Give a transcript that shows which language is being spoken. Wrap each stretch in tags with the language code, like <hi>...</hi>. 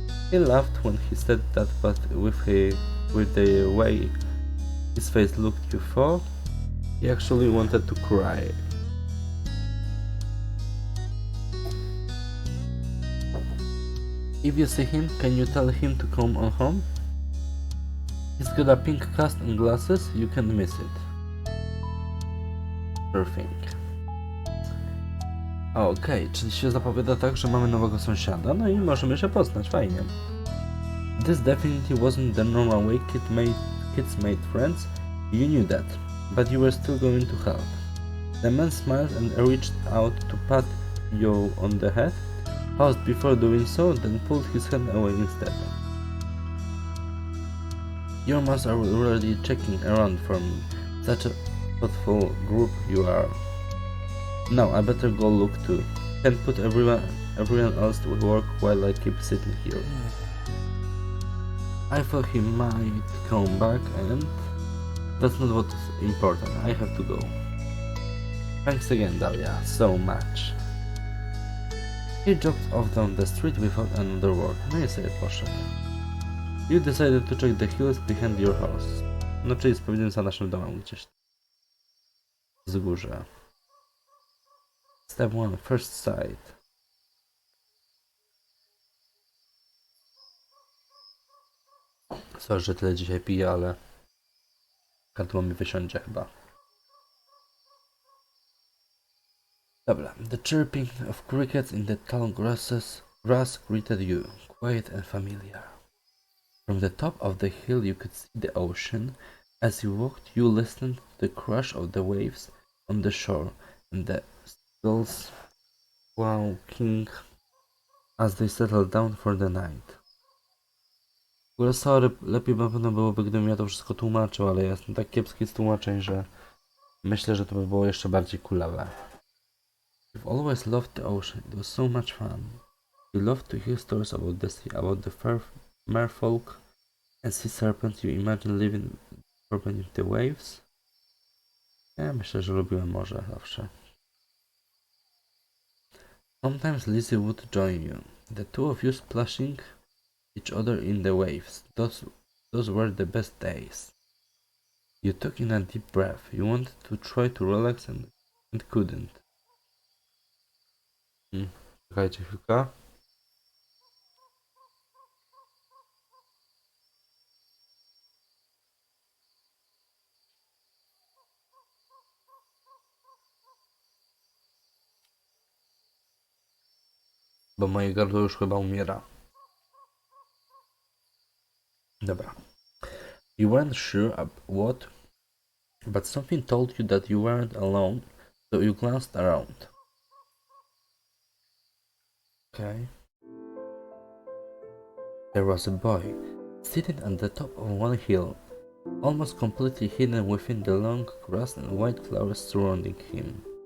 <en>He laughed when he said that, but with the way his face looked, you thought he actually wanted to cry. If you see him, can you tell him to come on home? He's got a pink cast and glasses, you can't miss it. Sure thing.</en> <pl>Okej, czyli się zapowiada tak, że mamy nowego sąsiada, no i możemy się poznać, fajnie.</pl> <en>This definitely wasn't the normal way kids made friends, you knew that, but you were still going to help. The man smiled and reached out to pat you on the head, paused before doing so, then pulled his hand away instead. Your moms are already checking around for me, such a thoughtful group you are. Now I better go look too. Can't put everyone else to work while I keep sitting here. I thought he might come back and that's not what's important. I have to go. Thanks again, Dahlia, so much. He jogged off down the street without another word.</en> <pl>No i sobie poszedł.</pl> <en>You decided to check the hills behind your house.</en> <pl>No czyli sprawdziłem za naszym domem gdzieś. Wzgórze. Step 1.</pl> <en>First sight.</en> <pl>Sorry, że tyle dzisiaj piję, ale gardło mi wysiądzie chyba. Dobra.</pl> <en>The chirping of crickets in the tall grass greeted you, quiet and familiar. From the top of the hill you could see the ocean. As you walked, you listened to the crash of the waves on the shore and the seagulls squawking as they settled down for the night.</en> <pl>W ogóle sorry, lepiej na pewno byłoby, gdybym ja to wszystko tłumaczył, ale ja jestem tak kiepski z tłumaczeń, że myślę, że to by było jeszcze bardziej kulawe.</pl> <en>You've always loved the ocean. It was so much fun. You loved to hear stories about the sea, about the merfolk And sea serpent, you imagine living beneath the waves?</en> <pl>Ja myślę, że lubiłem morze zawsze.</pl> <en>Sometimes Lizzie would join you, the two of you splashing each other in the waves. Those were the best days. You took in a deep breath. You wanted to try to relax and couldn't.</en> <pl>Czekajcie chwilkę. Bo moje gardło już chyba umiera. Dobra.</pl> <en>You weren't sure what, but something told you that you weren't alone, so you glanced around. Okay. There was a boy, sitting at the top of one hill, almost completely hidden within the long grass and white flowers surrounding him.</en>